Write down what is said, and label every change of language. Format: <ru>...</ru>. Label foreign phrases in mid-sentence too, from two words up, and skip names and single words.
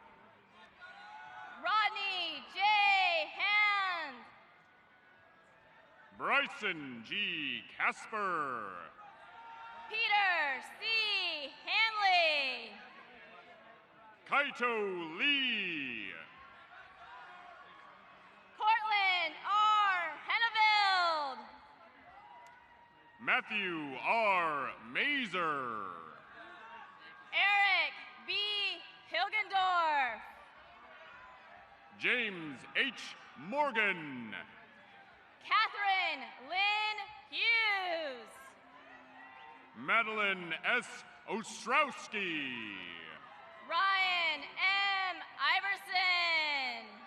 <en>Rodney J. Hand. Bryson G. Casper. Peter C. Hanley. Kaito Lee. Cortland R. Henneveld. Matthew R. Mazer. Eric B. Hilgendorf. James H. Morgan. Catherine Lynn Hughes. Madeline S. Ostrowski. Ryan M. Iverson.</en>